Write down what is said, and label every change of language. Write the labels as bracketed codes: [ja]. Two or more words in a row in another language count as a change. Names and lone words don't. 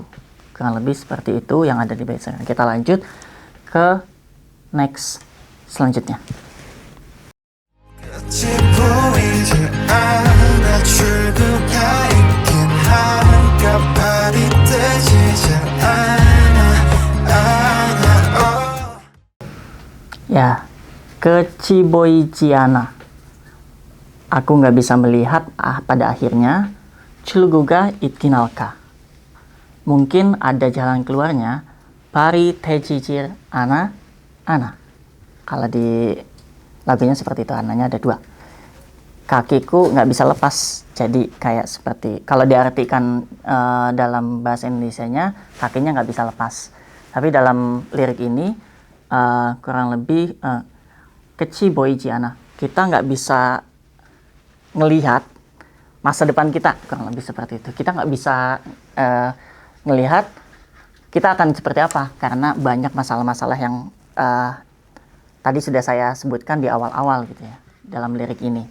[id] Kurang lebih seperti itu yang ada di bait sekarang. Kita lanjut ke next selanjutnya. Ya, [ko] 끝이 보이지 않아. [id] Aku nggak bisa melihat pada akhirnya. [ko] 출구가 있긴 할까. [id] Mungkin ada jalan keluarnya. [ko] 발이 태지질 않아. [id] Kalau di lagunya seperti itu, ananya ada 2. Kakiku nggak bisa lepas. Jadi kayak seperti, kalau diartikan dalam bahasa Indonesianya, kakinya nggak bisa lepas. Tapi dalam lirik ini kurang lebih [ko] 끝이 보이지 않아. [id] Kita nggak bisa ngelihat masa depan kita, kurang lebih seperti itu. Kita nggak bisa ngelihat kita akan seperti apa, karena banyak masalah-masalah yang tadi sudah saya sebutkan di awal-awal gitu ya, dalam lirik ini.